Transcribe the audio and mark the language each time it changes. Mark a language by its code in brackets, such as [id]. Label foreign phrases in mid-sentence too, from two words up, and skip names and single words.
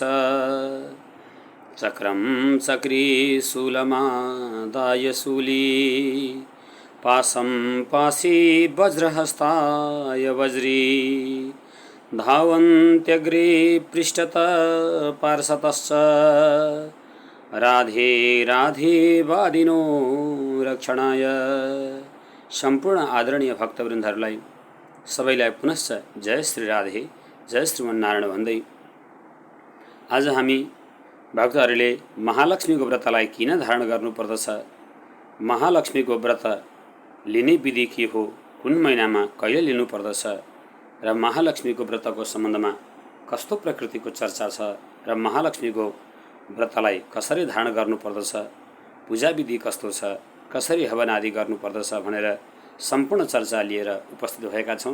[sa] चक्रं चक्री शूलमादाय शूली, पाशं पाशी वज्रहस्ताय वज्री, धावन्त्यग्रे पृष्ठतः पार्श्वतश्च राधे राधे वादिनो रक्षणाय। [ne] सम्पूर्ण आदरणीय भक्तवृन्दहरूलाई सबैलाई पुनश्च [sa] जय श्री राधे, जय श्रीमन्नारायण [ne] भन्दै आज हामी भक्तहरूले महालक्ष्मीको व्रतलाई किन धारण गर्नुपर्दछ, महालक्ष्मीको व्रत लिने विधि के हो, कुन महिनामा कहिले लिनुपर्दछ र महालक्ष्मीको व्रतको सम्बन्धमा कस्तो प्रकृतिको चर्चा छ र महालक्ष्मीको व्रतलाई कसरी धारण गर्नुपर्दछ, पूजा विधि कस्तो छ, कसरी हवन आदि गर्नुपर्दछ भनेर सम्पूर्ण चर्चा लिएर उपस्थित भएका छौँ।